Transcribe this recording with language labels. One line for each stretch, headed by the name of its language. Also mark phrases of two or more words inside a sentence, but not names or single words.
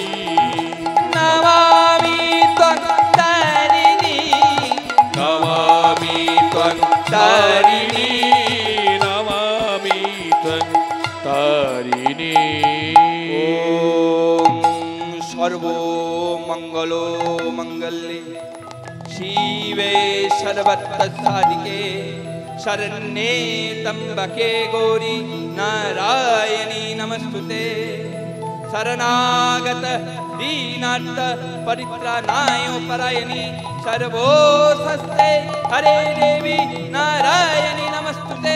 Sanskrit: নমামি ত্বং তারিণী, নমামি ত্বং তারিণী, নমামি ত্বং তারিণী। ওম সর্বমঙ্গল মঙ্গলে শিবে সর্বত্র সাধিকে শরণ্যে ত্র্যম্বকে গৌরি নারায়ণী নমস্তুতে, শরণাগত দীনার্থ परित्राणाय परायणी सर्वोऽस्ते हरे देवी नारायणी नमस्तुते।